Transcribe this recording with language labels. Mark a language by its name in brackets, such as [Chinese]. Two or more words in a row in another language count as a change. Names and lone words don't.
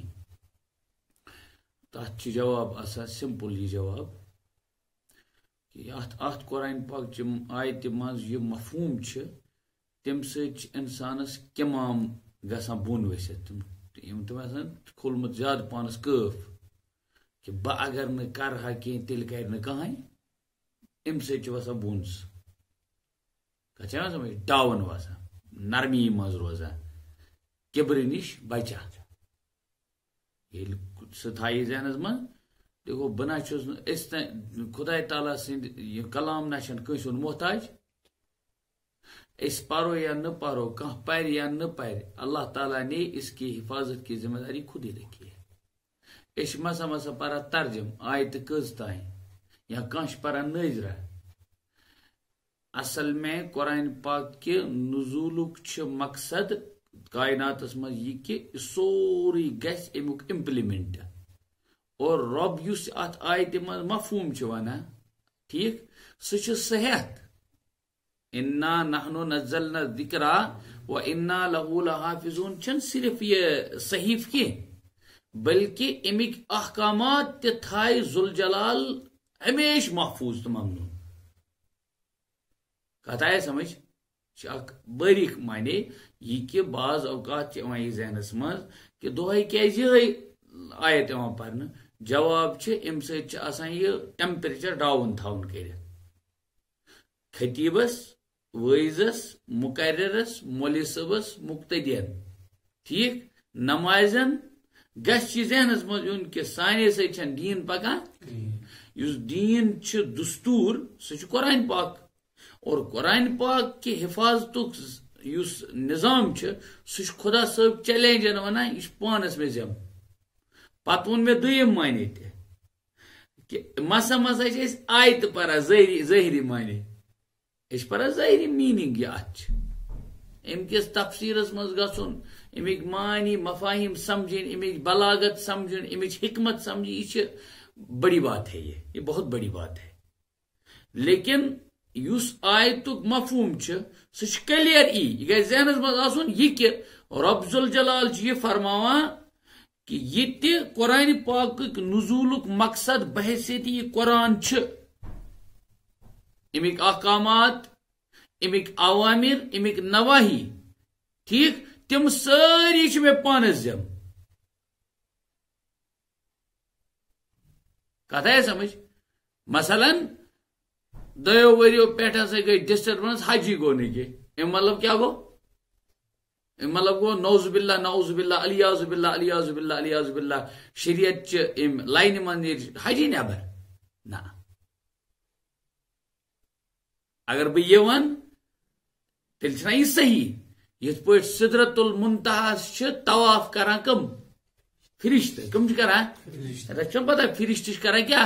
[Kashmiri] تَتھ چھُ جواب آسان سمپل یہِ جواب کہِ اَتھ قرآن پاکچہِ آیتہِ منٛز یہِ مفہوٗم چھِ تَمہِ سۭتۍ چھِ اِنسانس کِمام گژھان بۄن ؤسِتھ، تِم آسان کھوٗلمُت زیادٕ پانس کٲف کہِ بہٕ اگر نہٕ کرٕہا کینٛہہ تیٚلہِ کرِ نہٕ کٕہٕنۍ، اَمہِ سۭتۍ چھُ وسان بۄن سُہ کتھ چھِ یِوان سمجھ، ڈاوُن وسان، نرمی منٛز روزان، کِبرٕ نِش بچان. ییٚلہِ سُہ تھایہِ ذہنس منٛز دیکھو بہٕ نہ چھُس نہٕ أسۍ خۄداے تعالیٰ سٕنٛدۍ یہِ کلام نہ چھنہٕ کٲنٛسہِ ہُنٛد محتاج. اس پرو یا نہ پرو، کانٛہہ پرِ یا نہ پرِ، [Urdu] اللہ تعالیٰ نے اس کی حفاظت کی ذمہ داری خود ہی رکھی ہے. [Kashmiri] اس مسا مسا پرا ترجم آیت کٔژ تانۍ یا کانٛہہ چھُ پران نٲظرہ. اصل میں قرآن پاک کہِ نزولُک چھُ مقصد کائناتس منٛز یہِ کہِ سورُے گژھِ امیُک امپلمنٹ، اور رۄب یُس اتھ آیتہِ منٛز مفہوٗم چھُ ونان ٹھیٖک سُہ چھُ صحت. [Arabic] انا نحن نزلنا الذکر وانا له لحافظون [Kashmiri] چھنہٕ صرف یہ صحیف کینٛہہ بلکہ امِکۍ احکامات تہِ تھایہِ ذوالجلال ہمیشہ محفوظ تہٕ ممنوٗن. کتھ آیہِ سمجھ؟ چھِ اکھ باریٖک معنی یہِ کہِ بعض اوقات چھِ یِوان یہِ ذہنس منٛز کہِ دۄہے کیازِ یِہے آیت یِوان پرنہٕ، جواب چھِ امہِ سۭتۍ چھِ آسان یہِ [English] temperature down [Kashmiri] تھاوُن کٔرِتھ. خطیبس، وٲعظس، مقررس، مولوی صٲبس، مقتدین ٹھیک نمازن گژھِ یہِ ذہنس منٛز یُن کہِ سانے سۭتۍ چھنہٕ دیٖن پکان. یُس دیٖن چھُ دستوٗر سُہ چھُ قرآن پاک، اور قرآن پاک کہِ حفاظتُک یُس نظام چھُ سُہ چھُ خدا صٲب چیلینجن ونان یہِ چھُ پانس مےٚ ذمہٕ. پتہٕ ووٚن مےٚ دوٚیِم معنی تہِ کہِ مسا مسا چھِ أسۍ آیتہٕ پران ظٲہری معنی، أسۍ چھِ پران ظٲہری میٖنِنگ یہِ اتھ چھِ، امہِ کِس تفسیٖرس منٛز گژھُن، امِکۍ معنی مفاہیم سمجھٕنۍ، امِچ بلاغت سمجھٕنۍ، امِچ حکمت سمجھٕنۍ، یہِ چھِ [Urdu] بڑی بات ہے، یہ بہت بڑی بات ہے. [Kashmiri] لیکن یُس آیتُک مفہوٗم چھُ سُہ چھُ کلیر یہِ گژھِ ذہنس منٛز آسُن یہِ کہِ رب ذوالجلال چھُ یہِ فرماوان کہ یہ تہِ قرآن پاکُک نزولُک مقصد بحثیت یہ قرآن چھُ، امیک احکامات، امیک اوامر، امیک نواہی ٹھیک تم سٲری چھِ مےٚ پانس ذمہٕ. کتھ آیہِ سمجھ؟ مثلاً دۄیو ؤرِیو پٮ۪ٹھ ہسا گٔے ڈسٹربنس، حجی گوٚو نہٕ کینٛہہ، امیُک مطلب کیٛاہ گوٚو؟ امیُک مطلب گوٚو [Arabic] نعوذ باللہ نعوذ باللہ الیاذ باللہ [Kashmiri] الیاذ باللہ الیاذ باللہ شریعت چہِ امہِ لاینہِ منٛز نیرِ حجی نٮ۪بر؟ نہ. اگر بہٕ یہِ وَنہٕ تیٚلہِ چھُنہ یہِ صحیح. یِتھ پٲٹھۍ سدرت المنتہاہس چھِ طواف کران کٕم؟ فرشتہٕ. کٕم چھِ کران؟ تۄہہِ چھو پتہ فرشتہٕ چھِ کران کیٛاہ؟